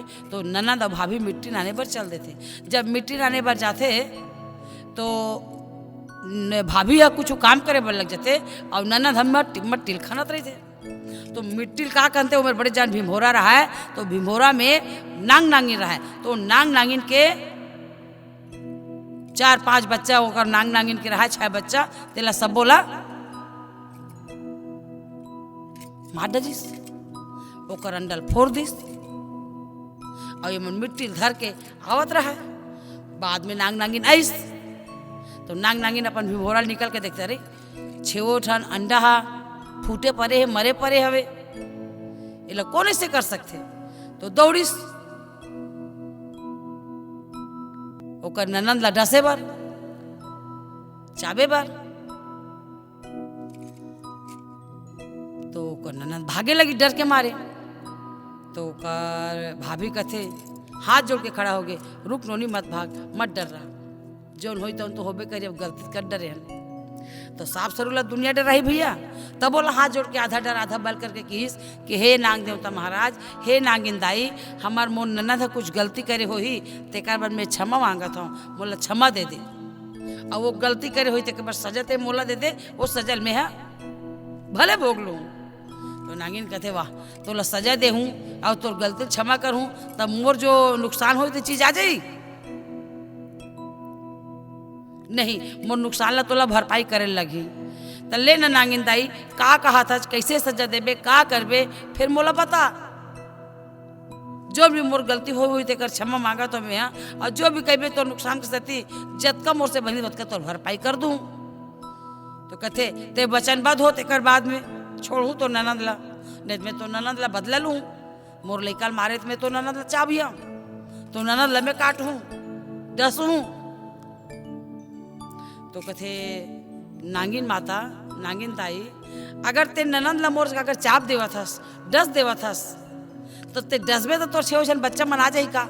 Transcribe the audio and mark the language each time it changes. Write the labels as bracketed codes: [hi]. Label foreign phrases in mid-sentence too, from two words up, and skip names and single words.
[hne] तो ननंद और भाभी मिट्टी लाने पर चल देते। जब मिट्टी लाने पर जाते तो भाभी या कुछ काम करे बर लग जाते और ननंद हम टिल खानत रहे थे। तो मिट्टी का कहते उमर बड़े जान भीमोरा रहा है। तो भीमोरा में नांग नांगिन रहा है। तो नांग नांगिन के 4-5 बच्चा ओकर नांग नांगिन के रहा है, 6 बच्चा। तेला सब बोला मार दिस, ओकर अंडल फोड़ दिस और ये मिट्टी धर के आवत रहा। बाद में नांग नांगिन आइस। तो नांग नांगिन अपन भीमोरा निकल के देखते रही, 6 ठन अंडा हा फूटे परे है, मरे परे हवे, ये लोग कौन ऐसे कर सकते। तो दौड़िस ओकर ननंद ला डसे बर, चाबे बर। तो ओकर ननंद भागे लगी डर के मारे। तो ओकर भाभी कथे हाथ जोड़ के खड़ा हो गए, रुक नोनी मत भाग, मत डर रहा, जोन होई तो होबे करी, अब गलती कर डरे हैं। तो साफ सरूला दुनिया डर रही भैया। तब बोला हाथ जोड़ के आधा डर आधा बल करके किस कि हे नांग देवता महाराज, हे नागिन दाई, हमार मोर ननद है कुछ गलती करे हो ही तेकर बर मैं क्षमा मांगत हूँ। बोला क्षमा दे दे, और वो गलती करे हुई तेकर बर सजा ते मोला दे दे, वो सजल में है भले भोग लूँ। तो नागिन कहते वाह तोला सजा दे हूँ और तोर गलती क्षमा कर हूँ, तब मोर जो नुकसान हो तो चीज आ जाई नहीं, मोर नुकसान ला तोला भरपाई करे लगी। तो ले ना नागिन दाई का कहा था, कैसे सजा देबे, का करबे, फिर मोला बता। जो भी मोर गलती हो हुई तेकर क्षमा मांगा तो मैं, और जो भी कहबे तो नुकसान के सती जतका मोर से बनी रतका तोर भरपाई कर दूँ। तो कहते ते वचनबद्ध हो तेकर बाद में छोड़ू तो ननंद ला, नहीं मैं तो ननंद ला बदला लूँ। मोर लइका मारे मैं तो ननंद ला चाबिया, तो ननंद ला मैं काटूँ डसूँ। तो कथे नागिन माता, नागिन ताई, अगर ते ननंद ला मोर अगर चाप देवा थस, डस देवा थस, तो ते डसबे तो तोर 6 जन बच्चा मना जाही का।